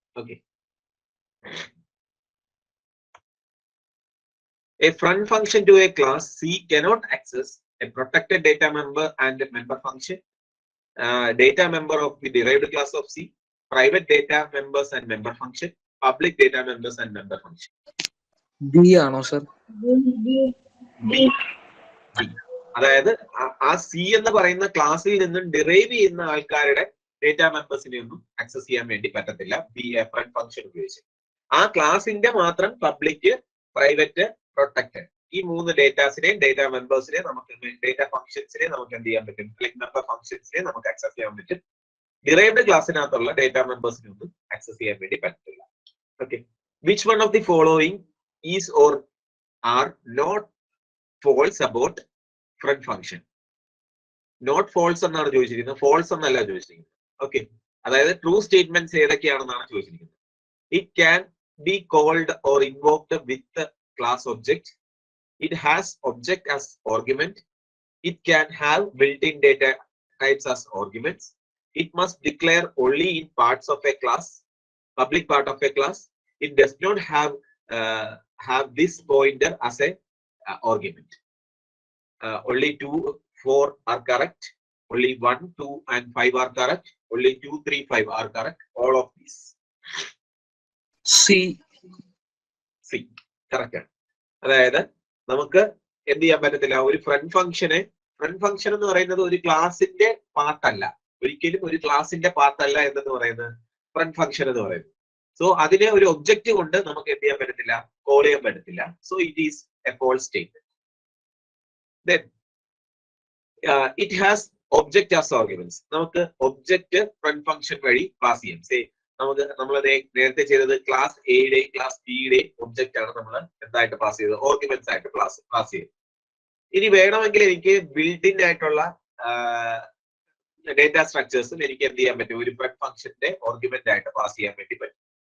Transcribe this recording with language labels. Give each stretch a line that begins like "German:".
English: Okay, a front function to a class C cannot access a protected data member and a member function, data member of the derived class of C, private data members and member function, public data members and member function.
Malayalam: B ആണോ sir? അതായത് ആ C എന്ന് പറയുന്ന ക്ലാസ്സിൽ നിന്നും derive ചെയ്യുന്ന ആൾക്കാരുടെ data മെമ്പേഴ്സിനെ ഒന്നും ആക്സസ് ചെയ്യാൻ വേണ്ടി പറ്റത്തില്ല ഫ്രണ്ട് ഫംഗ്ഷൻ ഉപയോഗിച്ച്. ആ ക്ലാസിന്റെ മാത്രം പബ്ലിക്, പ്രൈവറ്റ്, പ്രൊട്ടക്റ്റഡ് ഈ 3 ഡേറ്റാസിനെയും ഡേറ്റാ മെമ്പേഴ്സിനെ നമുക്ക് ഡേറ്റ ഫംഗ്ഷൻസിനെ നമുക്ക് എന്ത് ചെയ്യാൻ പറ്റും, മെമ്പർ ഫംഗ്ഷൻസിനെ നമുക്ക് ആക്സസ് ചെയ്യാൻ പറ്റും. ഡിറൈവ്ഡ് ക്ലാസ്സിനകത്തുള്ള ഡേറ്റാ മെമ്പേഴ്സിനെ ഒന്നും ആക്സസ് ചെയ്യാൻ വേണ്ടി പറ്റില്ല.
English: Okay, which one of the following is or are not false about friend function?
Malayalam: Not false എന്നാണ് ചോദിച്ചിരിക്കുന്നത്, ഫോൾസ് എന്നല്ല ചോദിച്ചിരിക്കുന്നത്. ഓക്കെ, അതായത് ട്രൂ സ്റ്റേറ്റ്മെന്റ്സ് ഏതൊക്കെയാണെന്നാണ് ചോദിച്ചിരിക്കുന്നത്.
English: It can be called or invoked with class object. It has object as argument. It can have built-in data types as arguments. It must declare only in parts of a class, public part of a class. It does not have this pointer as a argument. Only 2, 4 are correct. Only 1, 2 and 5 are correct. Only 2, 3, 5 are correct. All of these. C
Malayalam: correct. അതായത് നമുക്ക് എന്ത് ചെയ്യാൻ പറ്റത്തില്ല, ഒരു front ഫംഗ്ഷനെ front function എന്ന് പറയുന്നത് ഒരു ക്ലാസിന്റെ പാർട്ടല്ല, ഒരിക്കലും ഒരു ക്ലാസിന്റെ പാർട്ടല്ല എന്നു പറയുന്നത് ഫ്രണ്ട് ഫംഗ്ഷൻ എന്ന് പറയുന്നത്. സോ അതിനെ ഒരു ഒബ്ജക്റ്റ് കൊണ്ട് നമുക്ക് എന്ത് ചെയ്യാൻ പറ്റത്തില്ല, കോൾ ചെയ്യാൻ പറ്റത്തില്ല.
English: So it is a false statement. Then it has object as arguments.
Malayalam: നമുക്ക് ഒബ്ജക്റ്റ് ഫ്രണ്ട് ഫംഗ്ഷൻ വഴി പാസ് ചെയ്യാം. നമ്മൾ നേരത്തെ ചെയ്തത് ക്ലാസ് എയുടെ ക്ലാസ് ബിയുടെ ഒബ്ജക്റ്റ് ആണ് നമ്മൾ എന്തായിട്ട് പാസ് ചെയ്തത്, ഓർഗ്യുമെന്റ്സ് ആയിട്ട് പാസ് ചെയ്തത്. ഇനി വേണമെങ്കിൽ എനിക്ക് ബിൽഡിൻ ആയിട്ടുള്ള ഡേറ്റ സ്ട്രക്ചേഴ്സും എനിക്ക് എന്ത് ചെയ്യാൻ പറ്റും, ഒരു ഫ്രണ്ട് ഫംഗ്ഷന്റെ ഓർഗ്യുമെന്റ് ആയിട്ട് പാസ് ചെയ്യാൻ വേണ്ടി പറ്റും.